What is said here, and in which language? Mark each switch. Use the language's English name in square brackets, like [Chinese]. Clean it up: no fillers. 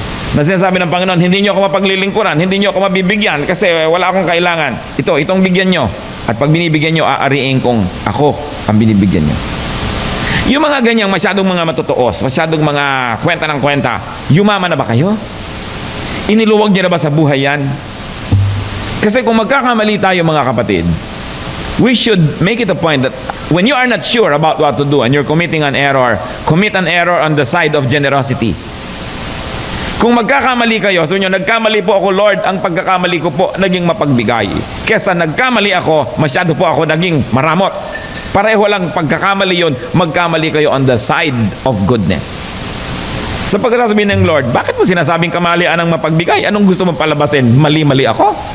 [Filipino] Na sinasabi ng Panginoon, hindi niyo ako mapaglilingkuran, hindi niyo ako mabibigyan kasi wala akong kailangan. Itong bigyan niyo. At pag binibigyan niyo, aariin kong ako ang binibigyan niyo. Yung mga ganyang masyadong mga matutuos, masyadong mga kwenta ng kwenta, yumama na ba kayo? Iniluwag niyo na ba sa buhay yan? Kasi kung magkakamali tayo mga kapatid, [English] we should make it a point that when you are not sure about what to do and you're committing an error, commit an error on the side of generosity. [Filipino] Kung magkakamali kayo, so nyo, nagkamali po ako, Lord, ang pagkakamali ko po naging mapagbigay. Kesa nagkamali ako, masyado po ako naging maramot. Pareho lang pagkakamali yun, magkamali kayo [English] on the side of goodness. [Filipino] Sa pagkasasabihin ng Lord, bakit mo sinasabing kamalian ang mapagbigay? Anong gusto mong palabasin? Mali-mali ako?